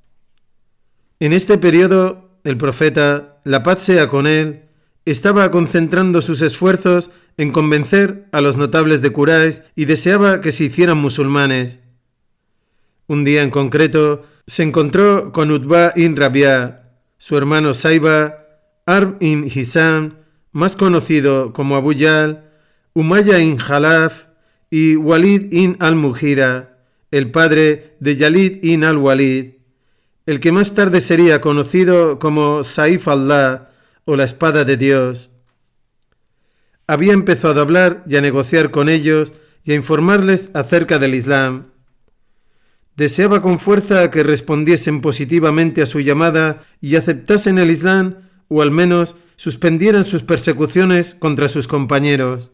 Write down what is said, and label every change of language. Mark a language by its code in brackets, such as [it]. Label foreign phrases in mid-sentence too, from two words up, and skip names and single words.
[es] En este periodo, el profeta, la paz sea con él, estaba concentrando sus esfuerzos en convencer a los notables de Quraysh y deseaba que se hicieran musulmanes. Un día en concreto se encontró con Utbah ibn Rabi'a, su hermano Saiba, Harb ibn Hisam, más conocido como Abu Jahl, Umayya ibn Khalaf y Walid ibn al-Mughira, el padre de Yalid ibn al-Walid, el que más tarde sería conocido como Saif Allah o la espada de Dios. Había empezado a hablar y a negociar con ellos y a informarles acerca del Islam. Deseaba con fuerza que respondiesen positivamente a su llamada y aceptasen el Islam, o al menos suspendieran sus persecuciones contra sus compañeros.